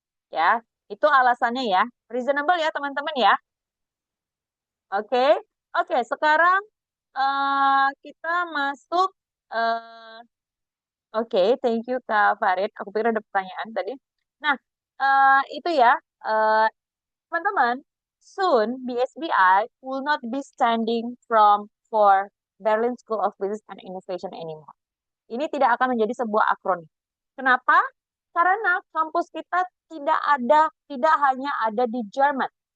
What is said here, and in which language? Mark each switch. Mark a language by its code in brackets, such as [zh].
[id] Ya, itu alasannya ya. Reasonable ya, teman-teman ya. Oke, oke. Sekarang kita masuk. eh, oke, [en] thank you [id] Kak Farid. Aku pikir ada pertanyaan tadi. Nah, itu ya, eh, teman-teman. [en] Soon, BSBI will not be standing for Berlin School of Business and Innovation anymore. [id] Ini tidak akan menjadi sebuah akronim. Kenapa? Karena kampus kita tidak hanya ada di Jerman.